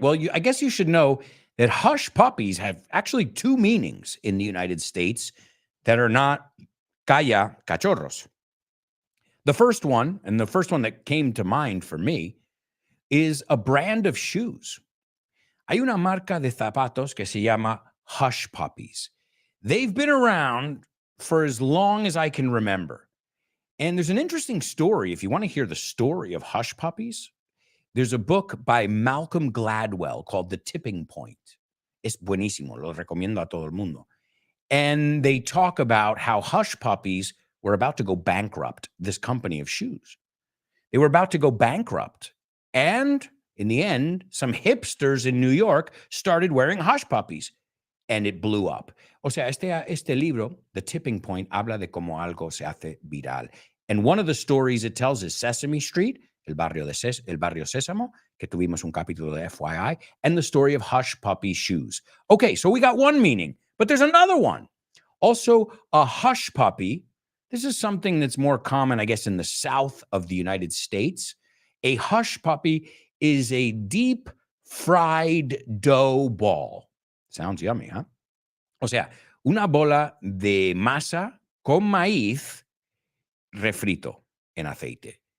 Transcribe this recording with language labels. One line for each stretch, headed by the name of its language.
English: Well, I guess you should know that hush puppies have actually two meanings in the United States that are not
Spanish: calla cachorros.
English: The first one, and the first one that came to mind for me, is a brand of shoes.
Spanish: Hay una marca de zapatos que se llama Hush Puppies.
English: They've been around for as long as I can remember. And there's an interesting story. If you want to hear the story of hush puppies, there's a book by Malcolm Gladwell called The Tipping Point.
Spanish: Es buenísimo. Lo recomiendo a todo el mundo.
English: And they talk about how hush puppies were about to go bankrupt, this company of shoes. They were about to go bankrupt. And in the end, some hipsters in New York started wearing hush puppies. And it blew up.
Spanish: O sea, este libro, The Tipping Point, habla de cómo algo se hace viral.
English: And one of the stories it tells is Sesame Street, el barrio Sésamo,
Spanish: que tuvimos un capítulo de
English: FYI, and the story of Hush Puppy Shoes. Okay, so we got one meaning, but there's another one. Also, a hush puppy. This is something that's more common, I guess, in the south of the United States. A hush puppy is a deep fried dough ball. Sounds yummy, huh?
Spanish: O sea, una bola de masa con maíz refrito en aceite.